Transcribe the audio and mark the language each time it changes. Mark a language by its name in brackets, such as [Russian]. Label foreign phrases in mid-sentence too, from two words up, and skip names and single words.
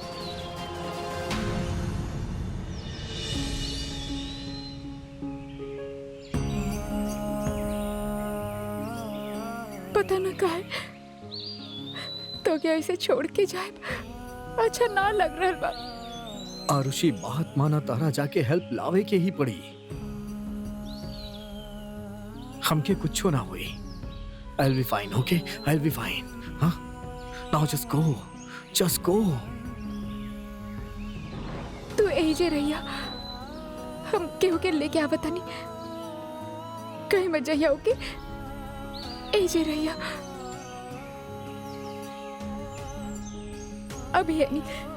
[Bhojpuri] पता न काहे तो क्या इसे छोड़ के जाए अच्छा ना लग रहा बा। आरुषि बात माना, तारा जाके हेल्प लावे के ही पड़ी। हमके कुछ ना हुई। [English] I'll be fine, okay? I'll be fine. Huh? Now just go. Just go. [Bhojpuri] तू ऐजे रहिया, हम केहू के लेके आवत नहीं, कहीं मत जाइया। ओके, ऐजे रहिया। अभी है नहीं।